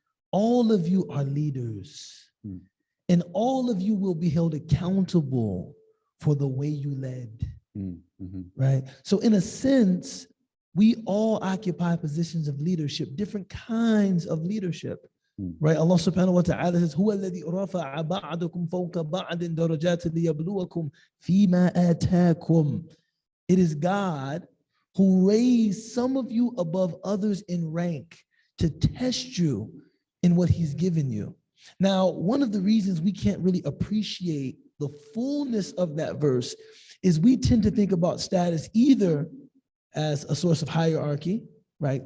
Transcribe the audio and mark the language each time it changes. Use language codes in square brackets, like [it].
[en] All of you are leaders, and all of you will be held accountable for the way you led. Right? So in a sense, we all occupy positions of leadership, different kinds of leadership. Right? Allah subhanahu wa ta'ala says, [ar] هو الذي رفع بعضكم فوق بعض درجات ليبلوكم فيما آتاكم. [en] It is God who raised some of you above others in rank to test you in what he's given you. Now, one of the reasons we can't really appreciate the fullness of that verse is we tend to think about status either as a source of hierarchy, right?